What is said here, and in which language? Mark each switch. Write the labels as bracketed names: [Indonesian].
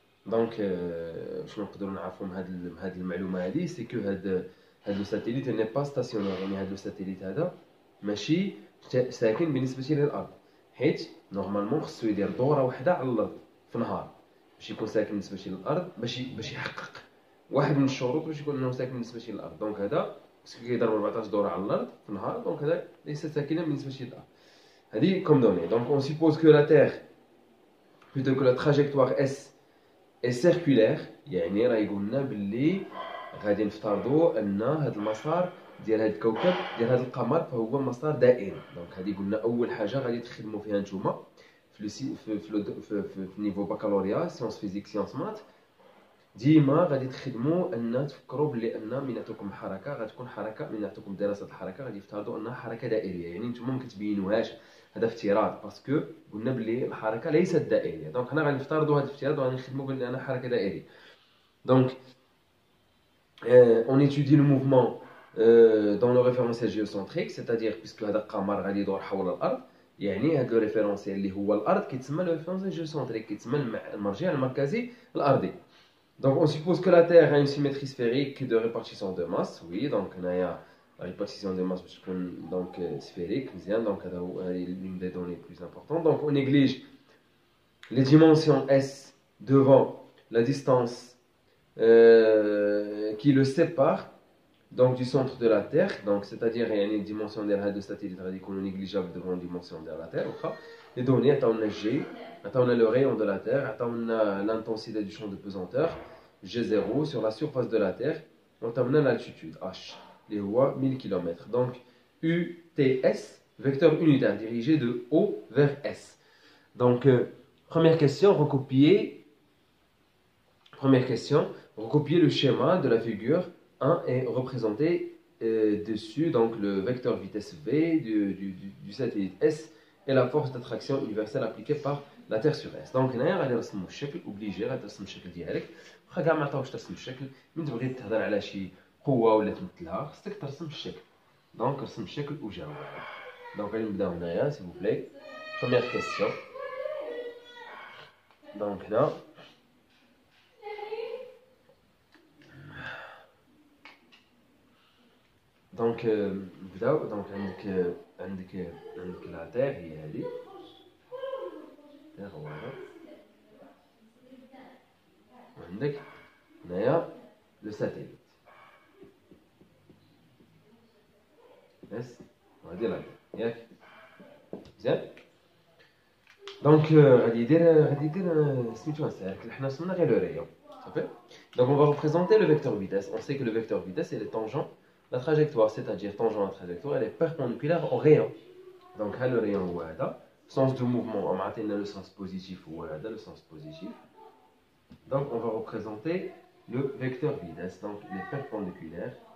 [Arabic] دونك شنو نقدروا نعرفوا من هذه المعلومه هذه [French] سي كو هذا لو ساتيليت ني با ستاسيونير [Arabic] يعني هذا لو ساتيليت هذا ماشي ساكن بالنسبه للارض حيت نورمالمون خصو يدير دوره واحده على الارض في نهار باش يكون ساكن بالنسبه للارض باش يحقق واحد من الشروط باش يكون انه ساكن بالنسبه للارض. دونك هذا خصو كيدير 14 دوره على الارض في نهار. دونك هذا ليس ساكنا بالنسبه للارض. هذه كوم دوني. [French] دونك اون سيبوز كو لا تير plutôt que la trajectoire S est circulaire. [Arabic] يعني راه يقول لنا باللي غادي نفترضوا ان هذا المسار ديال هذا الكوكب ديال هذا القمر فهو مسار دائري. دونك هذه قلنا اول حاجه غادي تخدموا فيها نتوما في نيفو بكالوريا سيونس فيزيك سيونس مات. ديما غادي تخدموا ان تفكروا باللي ان من نعطيكم حركه غتكون حركه من نعطيكم دراسه الحركه غادي يفترضوا انها حركه دائريه. يعني نتوما ما كتبينوهاش هذا افتراض باسكو قلنا بلي الحركه ليست دائريه. دونك حنا غادي نفترضوا هذا الافتراض وغادي نخدموا بلي انا حركه دائريه. دونك [French] on étudie le mouvement dans le référentiel géocentrique, c'est-à-dire puisque [Arabic] هذا القمر غادي يدور حول الارض يعني هذا الريفيرونسيال اللي هو الارض كيتسمى لو ريفيرونسيال جيوسنتريك كيتسمى المرجع المركزي الارضي. [French] Donc on suppose que la Terre a une symétrie sphérique de répartition de masse. Oui, donc on a la répartition de masse donc sphérique, donc c'est l'une des données les plus importantes. Donc on néglige les dimensions S devant la distance qui le sépare donc du centre de la Terre. Donc c'est-à-dire il y a une dimension de satellite radicale négligeable devant une dimension de la Terre. Les données, on a G, on a le rayon de la Terre, on a l'intensité du champ de pesanteur G0 sur la surface de la Terre, on a l'altitude H, les voies 1000 km. Donc UTS, vecteur unitaire dirigé de O vers S. Donc première question, recopier le schéma de la figure 1 et représenter dessus donc le vecteur vitesse V du satellite S et la force d'attraction universelle appliquée par la Terre sur S. [Arabic] Donc هنايا غادي نرسموا الشكل اوبليجي غادي ترسم الشكل ديالك واخا كاع ما عطاوش ترسم الشكل. من تبغي تهضر على شي قوه ولا تمثلها خصك ترسم الشكل. دونك رسم الشكل وجاوب. دونك غادي نبداو هنايا [French] سي فو بلاي. بروميير كيسيون. [Arabic] دونك هنا دونك نبداو. دونك عندك لا تير هي هذه تير هو هذا وعندك هنايا لو ساتيليت بس وهذه لا ياك مزيان. دونك غادي يدير سميتو سيركل. حنا رسمنا غير لو ريون صافي. [French] دونك on va représenter le vecteur vitesse. On sait que le vecteur vitesse est tangent la trajectoire, c'est-à-dire tangent à la trajectoire, elle est perpendiculaire au rayon. Donc le rayon [Arabic] هو هذا. [French] Sens de mouvement, on a le sens positif ou le sens positif. Donc on va représenter le vecteur vitesse. Donc il est perpendiculaire.